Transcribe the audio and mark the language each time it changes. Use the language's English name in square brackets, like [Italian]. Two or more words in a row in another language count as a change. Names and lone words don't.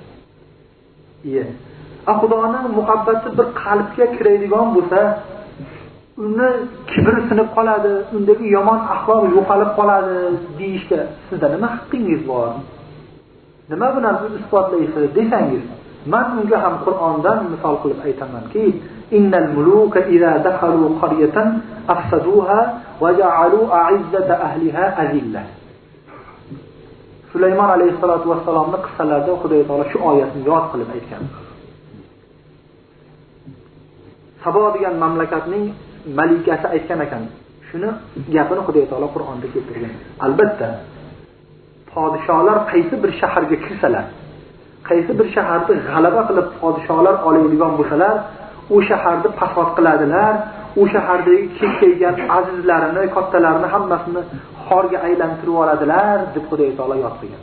[Uzbek] Xudoning muhabbati bir qalbga kiradigan bo'lsa, uni kibr sinib qoladi, undagi yomon axloq yo'qolib qoladi deyishga sizda nima haqqingiz bor? nima bilan isbotlaysiz desangiz, men unga ham Qur'ondan misol qilib aytamanki, [Arabic] إن الملوك إذا دخلوا قرية أفسدوها وجعلوا أعزة أهلها أذلة. [Uzbek] Sulaymon alayhisolatu vassalomning qissalarida Xudo taolo shu oyatni yod qilib aytgan. Sabo degan mamlakatning malikasi aytgan ekan. Shuni gapini Xudo taolo Qur'onda keltirgan. Albatta, podsholar qaysi bir shaharga kirsalar, qaysi bir shaharni g'alaba qilib podsholar oladigan bo'lsalar, u shaharni fasod qiladilar, u shahardagi kekkaygan azizlarini, kattalarini hammasini xorga aylantirib oladilar deb Xudo taolo yod qilgan.